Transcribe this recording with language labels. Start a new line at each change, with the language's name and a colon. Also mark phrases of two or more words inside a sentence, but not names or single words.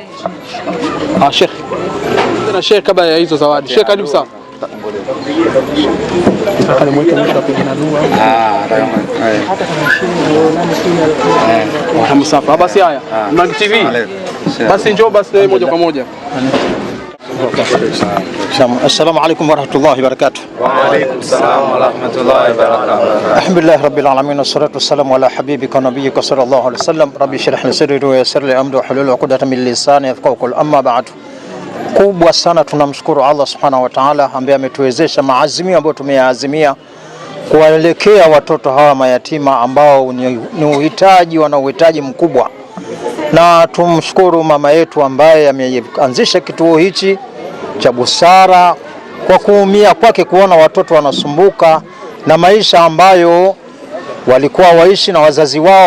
Swahili: Sheikh na Sheikh, kabla ya hizo zawadi, Sheikh karibu sana. Basi haya Mrangi TV, basi njoo basi moja kwa moja.
Arabic: السلام عليكم ورحمة الله وبركاته. وعليكم السلام ورحمة الله وبركاته. الحمد لله رب العالمين، والصلاة والسلام على حبيبك نبيك صلى الله عليه وسلم. رب اشرح لي صدري ويسر لي أمري واحلل عقدة من لساني يفقهوا قولي. أما بعد.
Swahili: Kubwa sana tunamshukuru
Arabic: الله سبحانه وتعالى
Swahili: ambaye ametuwezesha maazimio ambayo tumeyaazimia kuwaelekea watoto hawa mayatima ambao ni uhitaji, wana uhitaji mkubwa. na tumshukuru mama yetu ambaye ameanzisha kituo hichi cha busara kwa kuumia kwake kuona watoto wanasumbuka na maisha ambayo walikuwa waishi na wazazi wao.